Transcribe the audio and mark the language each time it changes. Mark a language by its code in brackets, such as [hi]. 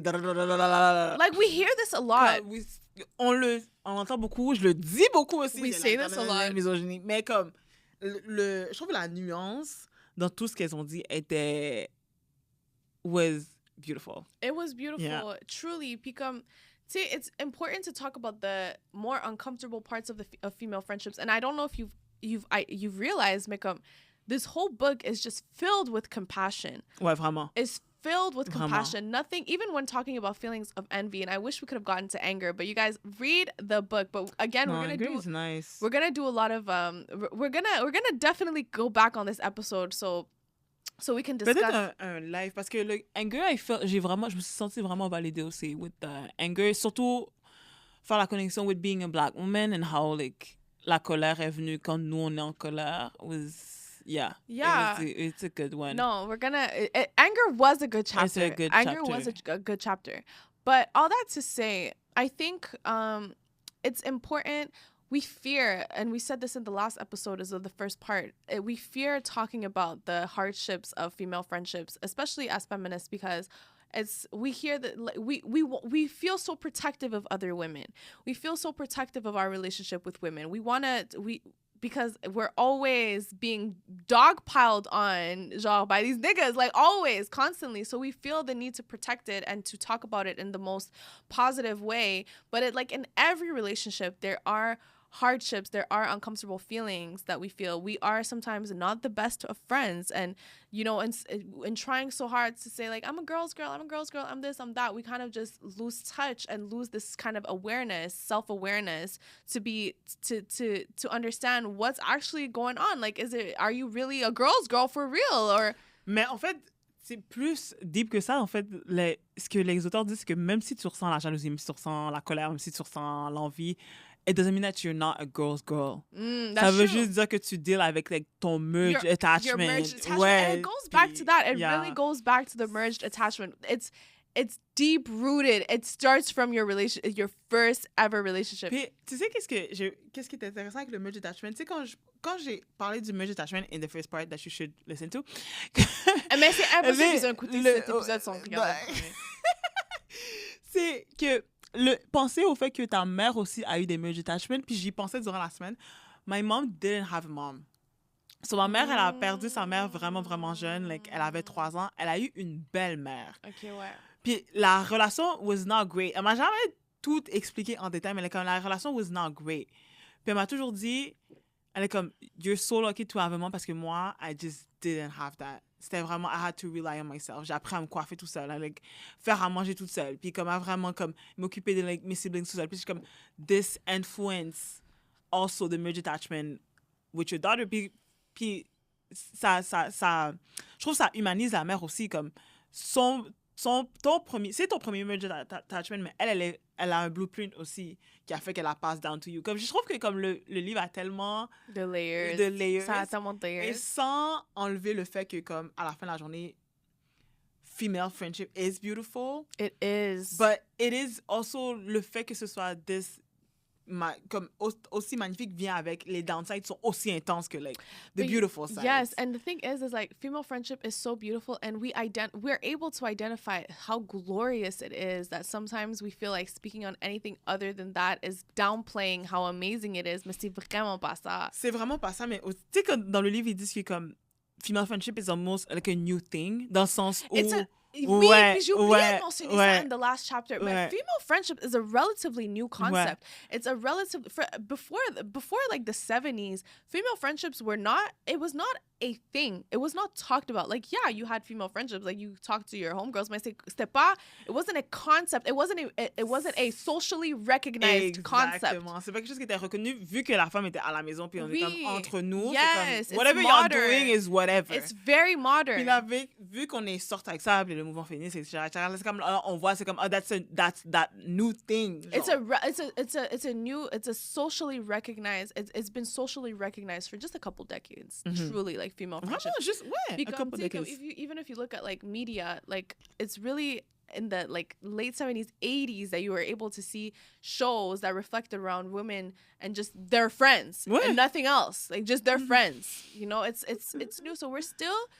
[en] Like, we hear this a lot. [fr] On entend beaucoup, je le dis beaucoup aussi. [en] We say this a lot. [fr] Misogynie. Mais comme, je trouve que la nuance dans tout ce qu'elles ont dit [en] was beautiful. It was beautiful, truly. See, it's important to talk about the more uncomfortable parts of female friendships. And I don't know if you've realized, Mikam, this whole book is just filled with compassion. [fr] Ouais, vraiment. [en] It's filled with compassion. Nothing, even when talking about feelings of envy, and I wish we could have gotten to anger, but you guys read the book. But again, nice. We're gonna do a lot of we're gonna definitely go back on this episode so we can discuss. [fr] Peut-être un live, parce que le anger, je me suis sentie vraiment validée aussi [en] with the anger, [fr] surtout faire la connexion [en] with being a black woman and how like [fr] la colère est venue quand nous on est en colère [en] it's a good one. No, we're gonna anger was a good chapter. It's a good anger chapter. was a good chapter. But all that to say, I think it's important. We fear, and we said this in the last episode as of the first part, we fear talking about the hardships of female friendships, especially as feminists, because we hear that we feel so protective of other women. We feel so protective of our relationship with women. Because we're always being dogpiled on, genre, by these niggas, like always, constantly. So we feel the need to protect it and to talk about it in the most positive way. But like in every relationship, there are hardships, there are uncomfortable feelings that we feel. We are sometimes not the best of friends, and and trying so hard to say like I'm a girl's girl, I'm this, I'm that, we kind of just lose touch and lose this kind of awareness, self-awareness to understand what's actually going on. Like, are you really a girl's girl for real? Or [fr] mais en fait c'est plus deep que ça. En fait, ce que les auteurs disent, c'est que même si tu ressens la jalousie, même si tu ressens la colère, même si tu ressens l'envie, [en] it doesn't mean that you're not a girl's girl. [fr] Ça veut juste dire que tu deals avec like, ton merged attachment. [en] Your merged attachment. Ouais, and it goes back to that. It really goes back to the merged attachment. It's deep rooted. It starts from your first ever relationship. [fr] Puis, tu sais qu'est-ce qui est intéressant avec le merged attachment? Tu sais, quand j'ai parlé du merged attachment [en] in the first part that you should listen to. [fr] Mais c'est impossible qu'ils ont écouté cet épisode sans regarder. C'est que penser au fait que ta mère aussi a eu des merged attachments, puis j'y pensais durant la semaine. [en] My mom didn't have a mom. [fr] So, ma mère, elle a perdu sa mère vraiment, vraiment jeune. Like, elle avait 3 ans. Elle a eu une belle-mère. OK, ouais. Puis la relation [en] was not great. [fr] Elle m'a jamais tout expliqué en détail, mais la relation [en] was not great. [fr] Puis elle m'a toujours dit, elle est comme, [en] you're so lucky to have a mom, [fr] parce que moi, [en] I just didn't have that. [fr] C'était vraiment, [en] I had to rely on myself. [fr] J'ai appris à me coiffer tout seul, like, faire à manger toute seule, puis comme, à vraiment comme, m'occuper de like, mes siblings tout seul. Puis je suis comme, [en] this influence also the merged attachment with your daughter. [fr] Puis ça, je trouve ça humanise la mère aussi, comme, ton premier merged attachment, mais elle a un blueprint aussi qui a fait qu'elle la passe [en] down to you. [fr] Comme, je trouve que comme le livre a tellement de layers. Ça a tellement de layers. Et sans enlever le fait que, comme, à la fin de la journée, [en] female friendship is beautiful. It is. But it is also [fr] le fait que ce soit comme aussi magnifique vient avec les downsides sont aussi intenses que [en] like the beautiful sides. Yes, and the thing is like female friendship is so beautiful, and we're able to identify how glorious it is, that sometimes we feel like speaking on anything other than that is downplaying how amazing it is, [fr] mais c'est vraiment pas ça. C'est vraiment pas ça, mais tu sais que dans le livre ils disent que comme [en] female friendship is almost like a new thing, [fr] dans le sens où Oui, j'ai oublié de mentionner ça [en] in the last chapter. But female friendship is a relatively new concept. It's a before like the 70s, female friendships was not a thing. It was not talked about. Like, yeah, you had female friendships, like you talked to your homegirls, mais it wasn't a concept. It wasn't a socially recognized concept. [fr] Exactement. C'est pas quelque chose qui était reconnu vu que la femme était à la maison puis on est comme entre nous. [en] Yes, comme, whatever you're doing is whatever. It's very modern. [fr] Puis là, vu qu'on est sorti avec ça, le mouvement féministe, etc., c'est comme on voit, c'est comme [en] that's that new thing. [fr] Genre. [en] It's a socially recognized. It's been socially recognized for just a couple decades. Truly, like female friendship. A couple decades. Even if you look at like media, like it's really in the like late 70s, 80s that you were able to see shows that reflected around women and just their friends and nothing else, like just their friends. You know, it's new. So we're still